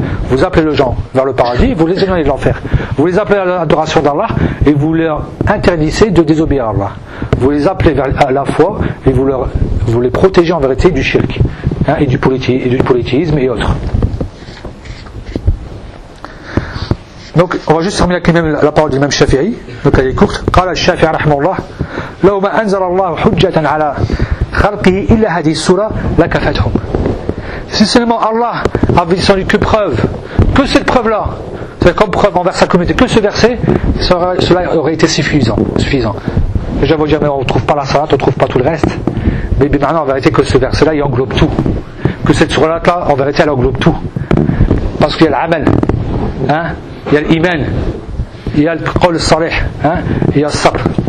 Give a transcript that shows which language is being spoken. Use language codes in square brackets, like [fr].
[fr] Vous appelez les gens vers le paradis et vous les éloignez de l'enfer. Vous les appelez à l'adoration d'Allah et vous leur interdisez de désobéir à Allah. Vous les appelez vers la foi et vous les protégez en vérité du shirk. Hein, et du politisme et autres. Donc, on va juste terminer avec la parole du même Shafi'i. Donc, elle est courte. [ar] قال الشافعي رحمه الله لو ما أنزل الله حجة على خلقه إلا هذه السورة لكفتهم. [fr] Si seulement Allah avait descendu que preuve, que cette preuve-là, c'est comme preuve envers sa communauté, que ce verset, cela aurait été suffisant. Déjà, vous direz, mais on ne trouve pas la salat, on ne trouve pas tout le reste. Mais maintenant, en vérité, que ce verset-là, il englobe tout. Que cette surat-là, en vérité, elle englobe tout. Parce qu'il y a l'amel, hein, il y a l'iman, il y a le qol salih, hein, il y a le sabr.